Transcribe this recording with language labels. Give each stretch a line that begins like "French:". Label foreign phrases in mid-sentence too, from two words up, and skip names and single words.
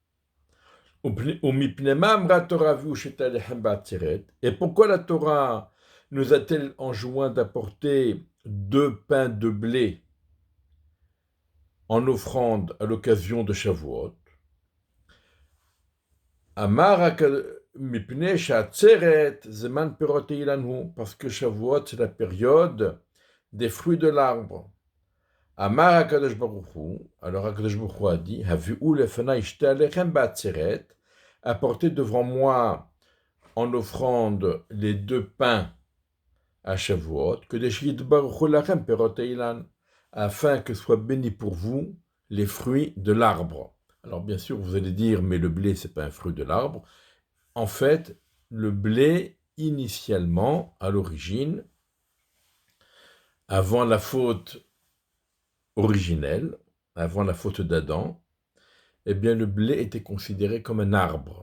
French: Et pourquoi la Torah nous a-t-elle enjoint d'apporter 2 pains de blé en offrande à l'occasion de Shavuot? Parce que Shavuot c'est la période des fruits de l'arbre.
Hebrew: Amar HaKadosh Baruch Hu,
French: alors HaKadosh Baruch Hu a dit,
Hebrew: Havi'u lefanai shte alechem ba'atzeret,
French: apportez devant moi en offrande les 2 pains à Shavuot, que des
Hebrew: yitbaruchu lachem perot eilan,
French: afin que soient bénis pour vous les fruits de l'arbre. Alors bien sûr, vous allez dire, mais le blé, c'est pas un fruit de l'arbre. En fait, le blé, initialement, à l'origine, avant la faute originelle, avant la faute d'Adam, eh bien le blé était considéré comme un arbre.